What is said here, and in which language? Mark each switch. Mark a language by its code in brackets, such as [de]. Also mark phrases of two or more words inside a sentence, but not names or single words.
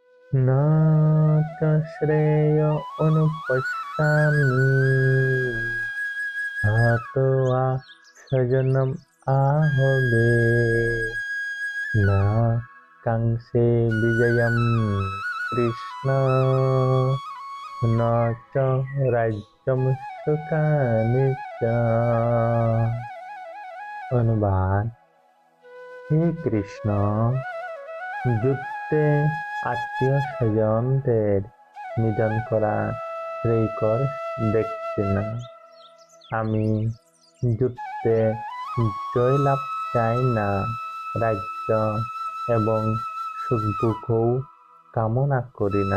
[sa] न च श्रेय अनुपश्यामि हत्वा स्वजनम् आहवे न काङ्क्षे विजयं कृष्ण न च राज्यं सुखानि च। [bn] অনুবাদ: হে কৃষ্ণ, যুদ্ধে আত্মীয় স্বজনদের নিধন করা শ্রেয়কর দেখছি না। আমি যুদ্ধে জয়লাভ চাই না, রাজ্য এবং সুখভোগও কামনা করি না।